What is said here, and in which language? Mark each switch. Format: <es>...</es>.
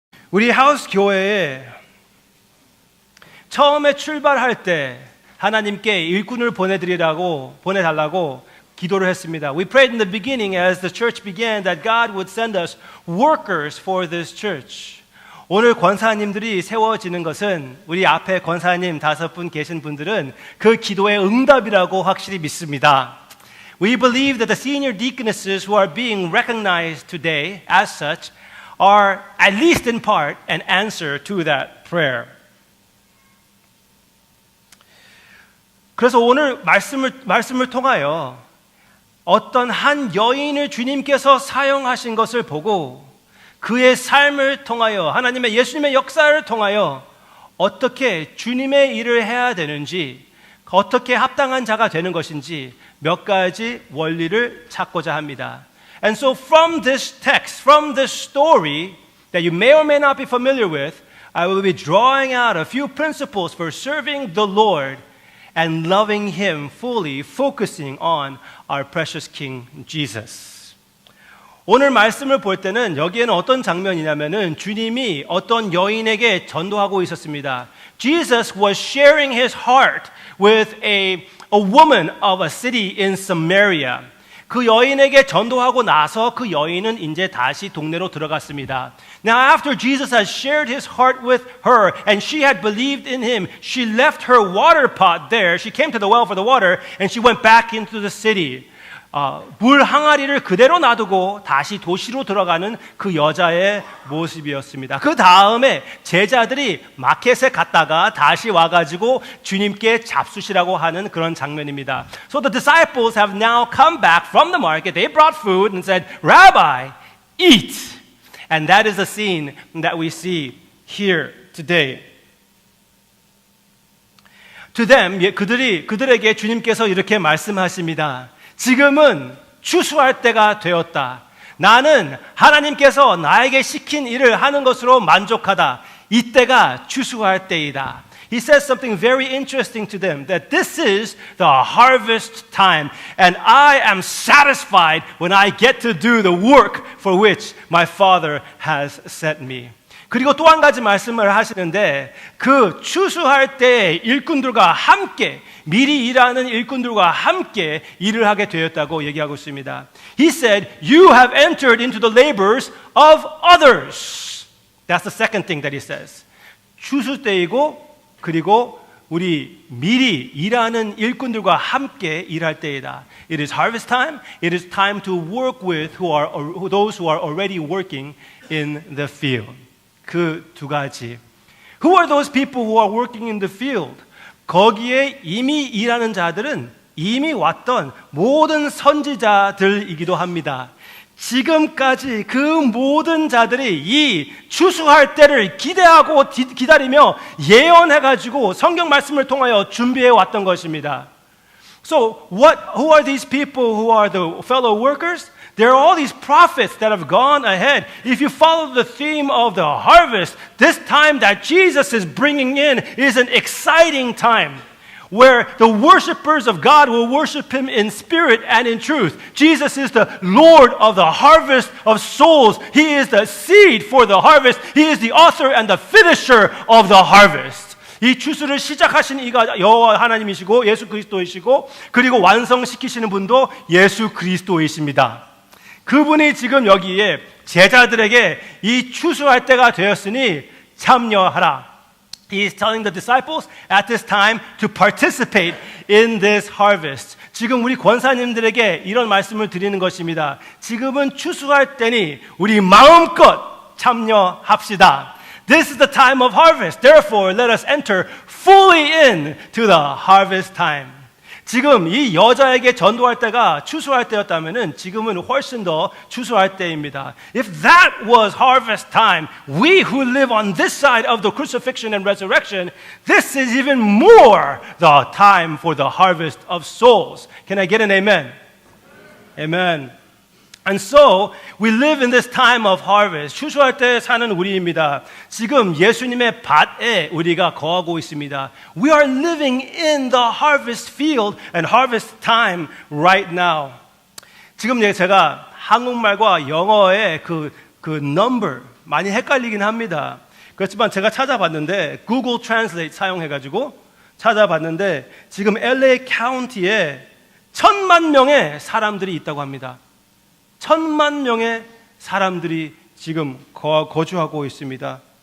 <ko>우리 하우스 교회에 처음에 출발할 때 하나님께 일꾼을 보내달라고 기도를 했습니다.</ko> <en>We prayed in the beginning as the church began that God would send us workers for this church.</en> <ko>오늘 권사님들이 세워지는 것은 우리 앞에 권사님 5분 계신 분들은 그 기도의 응답이라고 확실히 믿습니다.</ko> <en>We believe that the senior deaconesses who are being recognized today as such are at least in part an answer to that prayer.</en> <ko>그래서 오늘 말씀을 통하여 어떤 한 여인을 주님께서 사용하신 것을 보고 그의 삶을 통하여 하나님의 예수님의 역사를 통하여 어떻게 주님의 일을 해야 되는지 어떻게 합당한 자가 되는 것인지 몇 가지 원리를 찾고자 합니다.</ko> <en>And so from this text, from this story that you may or may not be familiar with, I will be drawing out a few principles for serving the Lord and loving Him fully, focusing on our precious King Jesus.</en> <ko>오늘 말씀을 볼 때는 여기에는 어떤 장면이냐면은 주님이 어떤 여인에게 전도하고 있었습니다.</ko> <en>Jesus was sharing His heart with a woman of a city in Samaria. 그 여인에게 전도하고 나서 그 여인은 이제 다시 동네로 들어갔습니다. Now after Jesus had shared his heart with her and she had believed in him, she left her water pot there. She came to the well for the water and she went back into the city.</en> <ko>물 항아리를 그대로 놔두고 다시 도시로 들어가는 그 여자의 모습이었습니다. 그 다음에 제자들이 마켓에 갔다가 다시 와가지고 주님께 잡수시라고 하는 그런 장면입니다.</ko> <en>So the disciples have now come back from the market. They brought food and said, Rabbi, eat. And that is the scene that we see here today. To them,</en> <ko>그들에게 주님께서 이렇게 말씀하십니다. 지금은 추수할 때가 되었다. 나는 하나님께서 나에게 시킨 일을 하는 것으로 만족하다. 이때가 추수할 때이다.</ko> <en>He says something very interesting to them, that this is the harvest time, and I am satisfied when I get to do the work for which my Father has sent me.</en> <ko>그리고 또 한 가지 말씀을 하시는데 그 추수할 때 일꾼들과 함께 미리 일하는 일꾼들과 함께 일을 하게 되었다고 얘기하고 있습니다.</ko> <en>He said, you have entered into the labors of others. That's the second thing that he says.</en> <ko>추수 때이고 그리고 우리 미리 일하는 일꾼들과 함께 일할 때이다.</ko> <en>It is harvest time. It is time to work with those who are already working in the field.</en> <ko>그 두 가지.</ko> <en>Who are those people who are working in the field?</en> <ko>거기에 이미 일하는 자들은 이미 왔던 모든 선지자들이기도 합니다. 지금까지 그 모든 자들이 이 추수할 때를 기대하고 기다리며 예언해가지고 성경 말씀을 통하여 준비해 왔던 것입니다.</ko> <en>So who are these people who are the fellow workers? There are all these prophets that have gone ahead. If you follow the theme of the harvest, this time that Jesus is bringing in is an exciting time where the worshipers of God will worship Him in spirit and in truth. Jesus is the Lord of the harvest of souls. He is the seed for the harvest. He is the author and the finisher of the harvest.</en> <ko>이 추수를 시작하신 이가 여호와 하나님이시고 예수 그리스도이시고 그리고 완성시키시는 분도 예수 그리스도이십니다. 그분이 지금 여기에 제자들에게 이 추수할 때가 되었으니 참여하라.</ko> <en>He is telling the disciples at this time to participate in this harvest.</en> <ko>지금 우리 권사님들에게 이런 말씀을 드리는 것입니다. 지금은 추수할 때니 우리 마음껏 참여합시다.</ko> <en>This is the time of harvest. Therefore, let us enter fully into the harvest time.</en> <ko>지금 이 여자에게 전도할 때가 추수할 때였다면은 지금은 훨씬 더 추수할 때입니다.</ko> <en>If that was harvest time, we who live on this side of the crucifixion and resurrection, this is even more the time for the harvest of souls. Can I get an amen? Amen. And so we live in this time of harvest.</en> <ko>추수할 때 사는 우리입니다. 지금 예수님의 밭에 우리가 거하고 있습니다.</ko> <en>We are living in the harvest field and harvest time right now.</en> <ko>지금 제가 한국말과 영어의 그 그</ko> <en>number</en> <ko>많이 헷갈리긴 합니다. 그렇지만 제가 찾아봤는데 Google Translate 사용해가지고 찾아봤는데 지금 LA 카운티에 1,000만 명의 사람들이 있다고 합니다. 1,000만 명의 사람들이 지금 거주하고 있습니다.</ko>